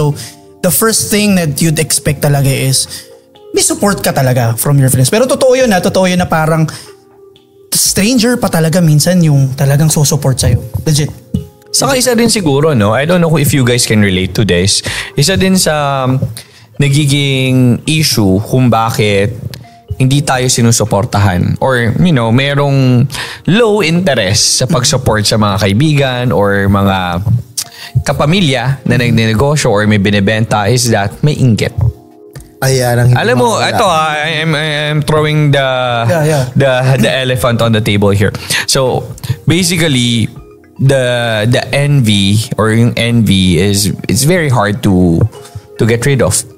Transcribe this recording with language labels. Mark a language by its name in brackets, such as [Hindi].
[English] So the first thing that you'd expect talaga is [Filipino] may support ka talaga [English] from your friends. [Filipino] Pero totoo yun na parang stranger pa talaga minsan yung talagang susupport sa'yo. Legit. Saka isa din siguro, [English] I don't know if you guys can relate to this. [Filipino] Isa din sa nagiging issue kung bakit hindi tayo sinusuportahan or merong low interest sa pag-support sa mga kaibigan or mga kapamilya na nagnenegosyo or may binibenta is that may inggit. Ayan, alam mo, ito [English] I'm throwing the elephant on the table here. So basically the envy or yung envy it's very hard to get rid of.